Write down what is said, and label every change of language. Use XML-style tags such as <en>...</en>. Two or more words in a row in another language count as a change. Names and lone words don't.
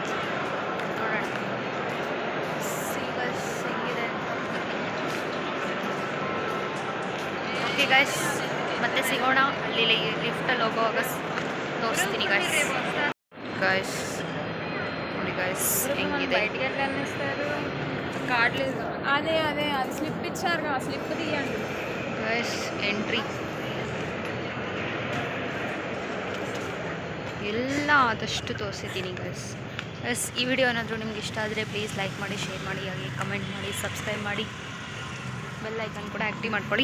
<kn>ನೋಡೋಣ ಗೈಸ್ ಹೆಂಗಿದೆ. ಓಕೆ ಗೈಸ್, ಮತ್ತೆ ಸಿಗೋಣ. ಅಲ್ಲಿ ಲಿಫ್ಟಲ್ಲಿ ಹೋಗುವಾಗ ತೋರಿಸ್ತೀನಿ ಗೈಸ್. ಗೈಸ್ ಹೆಂಗಿದೆ.</kn> <te>బయటికి వెళ్ళనిస్తారు కార్డు లేదు. అదే అది స్లిప్ ఇచ్చారు కదా, స్లిప్ తీయండి</te> <en>guys entry</en> <kn>ಎಲ್ಲ ಆದಷ್ಟು ತೋರಿಸಿದ್ದೀನಿ ಗೈಸ್. ಈ ವಿಡಿಯೋ ಏನಾದರೂ ನಿಮ್ಗೆ ಇಷ್ಟ ಆದರೆ</kn> <en>please like</en> <kn>ಮಾಡಿ, ಶೇರ್ ಮಾಡಿ, ಹಾಗೆ ಕಮೆಂಟ್ ಮಾಡಿ, ಸಬ್ಸ್ಕ್ರೈಬ್ ಮಾಡಿ,</kn> <en>bell icon</en> <kn>ಕೂಡ ಆ್ಯಕ್ಟಿವ್ ಮಾಡ್ಕೊಳ್ಳಿ.</kn>